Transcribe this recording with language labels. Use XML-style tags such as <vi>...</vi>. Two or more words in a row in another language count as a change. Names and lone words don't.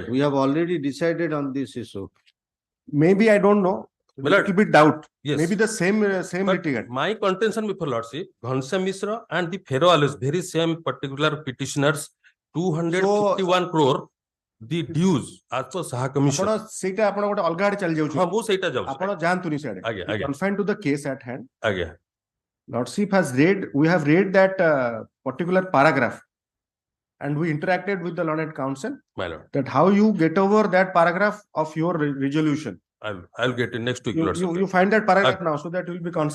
<en>We have already decided on this issue. Maybe I don't know. My lord. Little bit doubt. Yes. Maybe the same But litigant. my contention before Lordship, Ghanshyam Mishra and the fellow alleged very same particular petitioners, 251 crore, the dues as per SAHOO commission.</en> <or>ଆପଣ ସେଇଟା ଆପଣ ଗୋଟେ ଅଲଗା ଆଡେ ଚାଲି ହଁ ଯାଉଛନ୍ତି ମୁଁ ସେଇଟା ଯାଉଛି ଆପଣ ଯାଆନ୍ତୁନି ସିଆଡେ ଆଜ୍ଞା ଆଜ୍ଞା</or> <en>confined to the case at hand.</en> <or>ଆଜ୍ଞା</or> <en>Lordship has read, we have read that particular paragraph and we interacted with the learned counsel my lord, that how you get over that paragraph of your resolution. I'll get it next week, You Lordship. find that paragraph now so that you will be conscious.</en>